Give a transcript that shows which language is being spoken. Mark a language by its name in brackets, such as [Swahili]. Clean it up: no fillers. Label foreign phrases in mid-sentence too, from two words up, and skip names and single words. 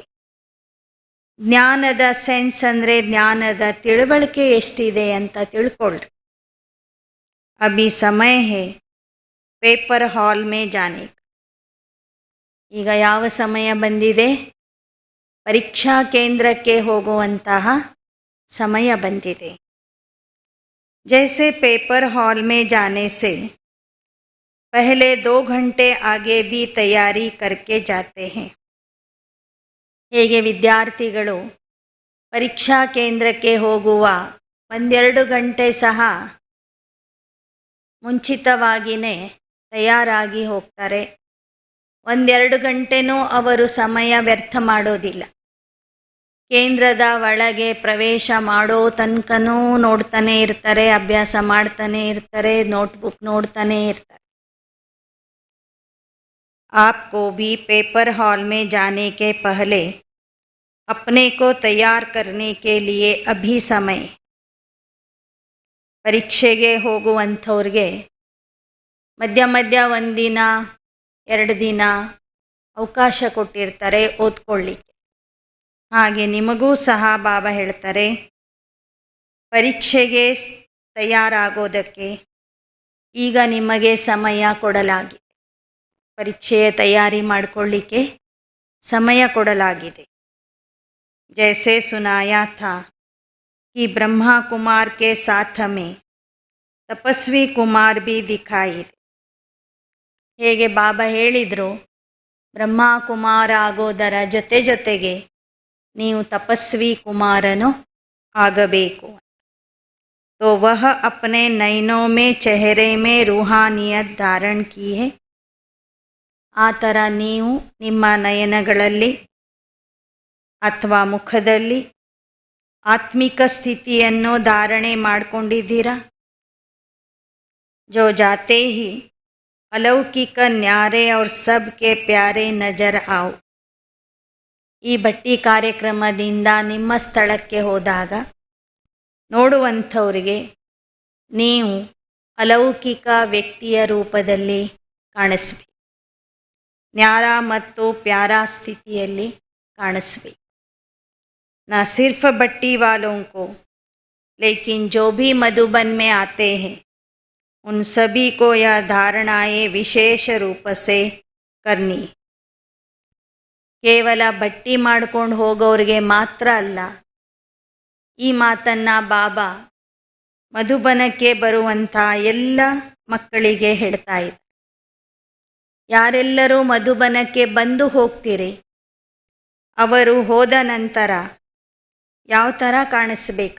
[Kannada] ಜ್ಞಾನದ ಸೆನ್ಸ್ ಅಂದರೆ ಜ್ಞಾನದ ತಿಳುವಳಿಕೆ ಎಷ್ಟಿದೆ ಅಂತ ತಿಳ್ಕೊಳ್ಳಿ. [Hindi] अभी समय है पेपर हॉल में जाने. [Kannada] ಈಗ ಯಾವ ಸಮಯ ಬಂದಿದೆ? ಪರೀಕ್ಷಾ ಕೇಂದ್ರಕ್ಕೆ ಹೋಗುವಂತಹ ಸಮಯ ಬಂದಿದೆ. [Hindi] जैसे पेपर हॉल में जाने से पहले 2 घंटे आगे भी तैयारी करके जाते हैं. [Kannada] ಹೇಗೆ ವಿದ್ಯಾರ್ಥಿಗಳು ಪರೀಕ್ಷಾ ಕೇಂದ್ರಕ್ಕೆ ಹೋಗುವ 1-2 ಗಂಟೆ ಸಹ ಮುಂಚಿತವಾಗಿಯೇ ತಯಾರಾಗಿ ಹೋಗ್ತಾರೆ. 1-2 ಗಂಟೆನೂ ಅವರು ಸಮಯ ವ್ಯರ್ಥ ಮಾಡೋದಿಲ್ಲ. ಕೇಂದ್ರದ ಒಳಗೆ ಪ್ರವೇಶ ಮಾಡೋ ತನಕನೂ ನೋಡ್ತಾನೆ ಇರ್ತಾರೆ, ಅಭ್ಯಾಸ ಮಾಡ್ತಾನೆ ಇರ್ತಾರೆ, ನೋಟ್ಬುಕ್ ನೋಡ್ತಾನೆ ಇರ್ತಾರೆ. [Hindi] आपको भी पेपर हॉल में जाने के पहले अपने को तैयार करने के लिए अभी समय. [Kannada] ಪರೀಕ್ಷೆಗೆ ಹೋಗುವಂಥವ್ರಿಗೆ ಮಧ್ಯ ಮಧ್ಯ 1 ದಿನ 2 ದಿನ ಅವಕಾಶ ಕೊಟ್ಟಿರ್ತಾರೆ ಓದ್ಕೊಳ್ಳಿಕ್ಕೆ. ಹಾಗೆ ನಿಮಗೂ ಸಹ ಬಾಬಾ ಹೇಳ್ತಾರೆ, ಪರೀಕ್ಷೆಗೆ ತಯಾರಾಗೋದಕ್ಕೆ ಈಗ ನಿಮಗೆ ಸಮಯ ಕೊಡಲಾಗಿದೆ. ಪರೀಕ್ಷೆಯ ತಯಾರಿ ಮಾಡಿಕೊಳ್ಳಿಕ್ಕೆ ಸಮಯ ಕೊಡಲಾಗಿದೆ. [Hindi] जैसे सुनाया था कि ब्रह्मा कुमार के साथ में तपस्वी कुमार भी दिखाई दे. [Kannada] ಹೇಗೆ ಬಾಬಾ ಹೇಳಿದರು, ಬ್ರಹ್ಮ ಕುಮಾರ ಆಗೋದರ ಜೊತೆಗೆ ನೀವು ತಪಸ್ವಿ ಕುಮಾರನು ಆಗಬೇಕು. [Hindi] तो वह अपने नयनों में चेहरे में रूहानियत धारण की है. [Kannada] ಆ ಥರ ನೀವು ನಿಮ್ಮ ನಯನಗಳಲ್ಲಿ ಅಥವಾ ಮುಖದಲ್ಲಿ ಆತ್ಮಿಕ ಸ್ಥಿತಿಯನ್ನು ಧಾರಣೆ ಮಾಡಿಕೊಂಡಿದ್ದೀರಾ. [Hindi] जो जाते ही अलौकिक न्यारे और सबके प्यारे नजर आओ. [Kannada] ಈ ಭಟ್ಟಿ ಕಾರ್ಯಕ್ರಮದಿಂದ ನಿಮ್ಮ ಸ್ಥಳಕ್ಕೆ ಹೋದಾಗ ನೋಡುವಂಥವರಿಗೆ ನೀವು ಅಲೌಕಿಕ ವ್ಯಕ್ತಿಯ ರೂಪದಲ್ಲಿ ಕಾಣಿಸ್ಬೇಕು. ನ್ಯಾರ ಮತ್ತು ಪ್ಯಾರಾ ಸ್ಥಿತಿಯಲ್ಲಿ ಕಾಣಿಸ್ಬೇಕು. [Hindi] ना सिर्फ भट्टी वालों को, लेकिन जो भी मधुबन में आते हैं उन सभी को यह धारणाएं विशेष रूप से करनी. [Kannada] ಕೇವಲ ಭಟ್ಟಿ ಮಾಡ್ಕೊಂಡು ಹೋಗೋರಿಗೆ ಮಾತ್ರ ಅಲ್ಲ, ಈ ಮಾತನ್ನು ಬಾಬಾ ಮಧುಬನಕ್ಕೆ ಬರುವಂಥ ಎಲ್ಲ ಮಕ್ಕಳಿಗೆ ಹೇಳ್ತಾ ಇದ್ದಾರೆ. ಯಾರೆಲ್ಲರೂ ಮಧುಬನಕ್ಕೆ ಬಂದು ಹೋಗ್ತೀರಿ, ಅವರು ಹೋದ ನಂತರ ಯಾವ ಥರ ಕಾಣಿಸ್ಬೇಕು?